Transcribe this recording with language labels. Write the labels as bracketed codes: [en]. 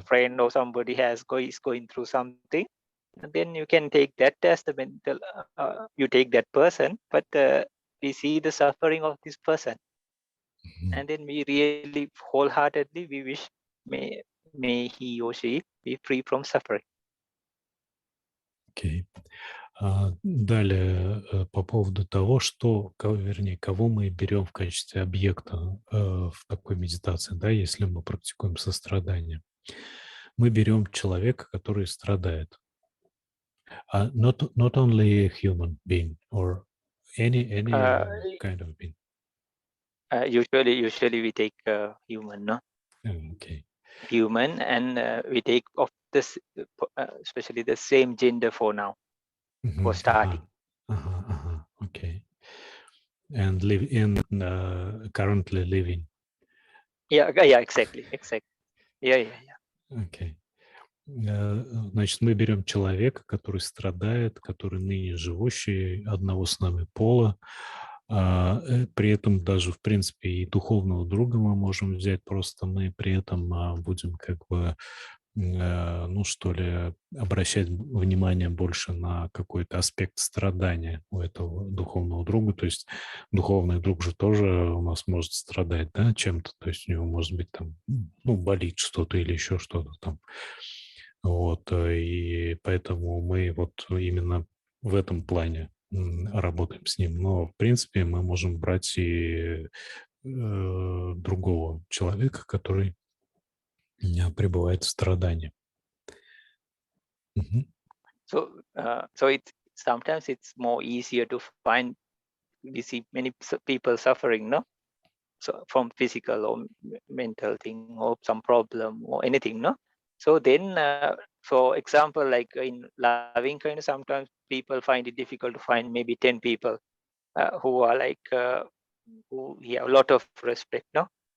[en] friend or somebody is going through something, and then you can take that as the mental, you take that person, but we see the suffering of this person, Мгм. and then we really wholeheartedly we wish may he or she be free from suffering. [ru] Окей. Далее, по поводу того, вернее, кого мы берем в качестве объекта в такой медитации, да, если мы практикуем сострадание. Мы берем человека, который страдает. [en] Not only a human being or any Uh, kind of being. usually we take human, no, Okay. human, and we take of this, especially the same gender for now, for Мгм. starting. Okay. And live in currently living. Yeah, exactly. Yeah. [ru] Окей. Значит, мы берем человека, который страдает, который ныне живущий, одного с нами пола. При этом даже, в принципе, и духовного друга мы можем взять, просто мы при этом будем как бы, ну что ли, обращать внимание больше на какой-то аспект страдания у этого духовного друга. То есть духовный друг же тоже у нас может страдать, да, чем-то. То есть у него может быть там, ну, болит что-то или еще что-то там. Вот, и поэтому мы вот именно в этом плане работаем с ним. Но, в принципе, мы можем брать и другого человека, который пребывает в страдании. Мгм. [en] So it's sometimes it's more easier to find. We see many people suffering, no, so from physical or mental thing or some problem or anything, no. So then for example, like in loving kind, sometimes people find it difficult to find maybe 10 people who are like who have a lot of respect, no.